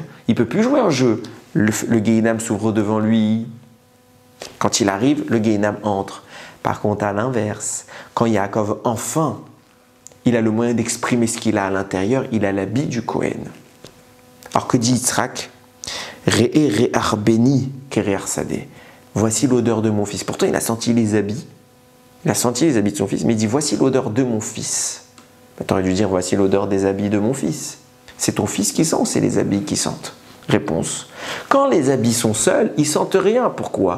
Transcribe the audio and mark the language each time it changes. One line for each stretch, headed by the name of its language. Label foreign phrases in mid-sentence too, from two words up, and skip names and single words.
French: Il ne peut plus jouer un jeu. Le Guéhinam s'ouvre devant lui. Quand il arrive, le Guéhinam entre. Par contre, à l'inverse, quand Yaakov, enfin, il a le moyen d'exprimer ce qu'il a à l'intérieur, il a l'habit du Kohen. Alors que dit Yitzhak?
Hebrew: ראה ריח בני כריח שדה.
French: Voici l'odeur de mon fils. Pourtant, il a senti les habits. Il a senti les habits de son fils, mais il dit voici l'odeur de mon fils. Tu aurais dû dire voici l'odeur des habits de mon fils. C'est ton fils qui sent, c'est les habits qui sentent. Réponse. Quand les habits sont seuls, ils sentent rien. Pourquoi?